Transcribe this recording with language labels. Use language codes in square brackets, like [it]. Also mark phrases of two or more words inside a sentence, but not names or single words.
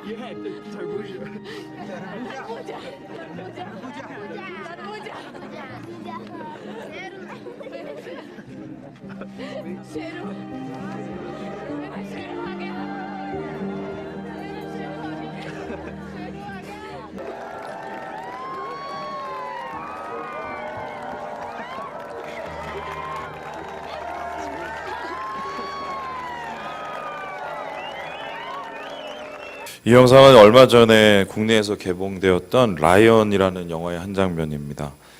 [en] Yeah, the tarbuja. [hi] तरबूजा तरबूजा शेरू मेरा शेरू आ गया मेरा शेरू आ गया [ko] 이 영상은 얼마 전에 국내에서 개봉되었던 라이언이라는 영화의 한 장면입니다.